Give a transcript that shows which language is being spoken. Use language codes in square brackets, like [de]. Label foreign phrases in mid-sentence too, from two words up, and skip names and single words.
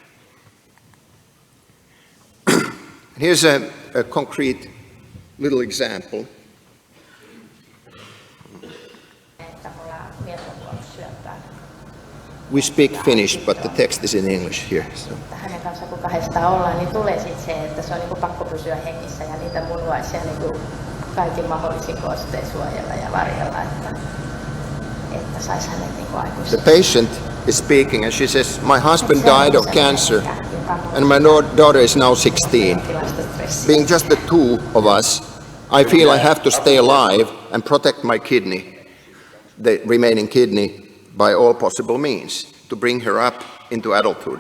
[en] Here's a concrete little example. We speak Finnish, but the text is in English here. So. [fi] Hänen kanssa kun kahdestaan ollaan, niin tulee sitten se, että se on niinku pakko pysyä hengissä ja niitä munuaisia niinku kaikin mahdollisin kostein suojella ja varjella, että saisi hänet niinku aikuisesti. [en] The patient is speaking and she says, my husband died of cancer and my daughter is now 16. Being just the two of us, I feel I have to stay alive and protect my kidney, the remaining kidney, by all possible means to bring her up into adulthood.